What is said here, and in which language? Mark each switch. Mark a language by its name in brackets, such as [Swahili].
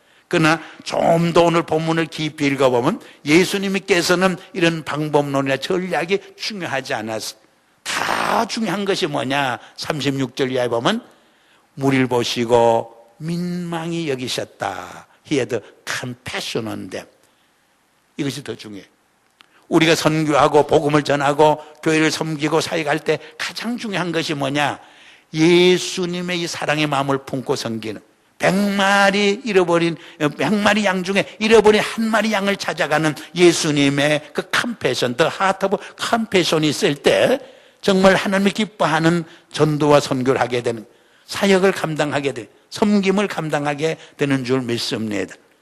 [Korean] 그러나 좀 더 오늘 본문을 깊이 읽어보면 예수님께서는 이런 방법론이나 전략이 중요하지 않았어요. 다 중요한 것이 뭐냐? 36절 이하에 보면 무리를 보시고 민망히 여기셨다. [English] He had compassion on them. [Korean] 이것이 더 중요해요. 우리가 선교하고 복음을 전하고 교회를 섬기고 사역할 때 가장 중요한 것이 뭐냐? 예수님의 이 사랑의 마음을 품고 섬기는 100마리 양 중에 잃어버린 한 마리 양을 찾아가는 예수님의 그 컴패션, [English] the heart of compassion [Korean] 이 있을 때 정말 하나님이 기뻐하는 전도와 선교를 하게 되는, 사역을 감당하게 되는, 섬김을 감당하게 되는 줄 믿습니다.